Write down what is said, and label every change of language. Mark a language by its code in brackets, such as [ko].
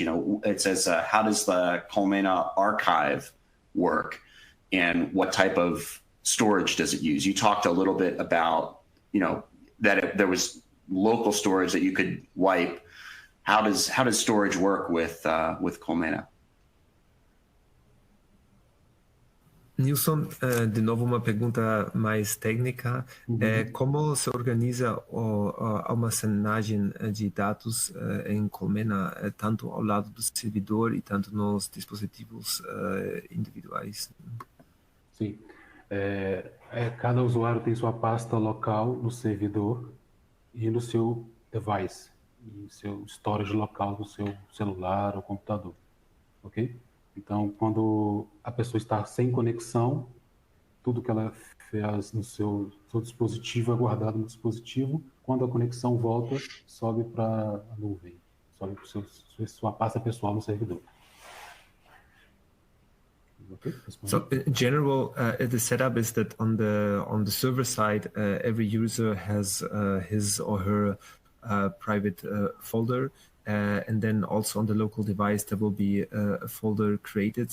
[en] It says, how does the Colmena archive work, and what type of storage does it use? You talked a little bit about, that there was local storage that you could wipe. How does storage work with Colmena? [pt] Nilson, de novo uma pergunta mais técnica. Como se organiza a armazenagem de dados em Colmena, tanto ao lado do servidor e tanto nos dispositivos individuais? Sim. Cada usuário tem sua pasta local no servidor e no seu device, e seu storage local no seu celular ou computador, ok? Então, quando a pessoa está sem conexão, tudo que ela fez no seu dispositivo é guardado no dispositivo. Quando a conexão volta, sobe para a nuvem, sobe para sua pasta pessoal no servidor. [en] Okay. So in general, the setup is that on the server side, every user has his or her private folder. And then also on the local device, there will be a folder created.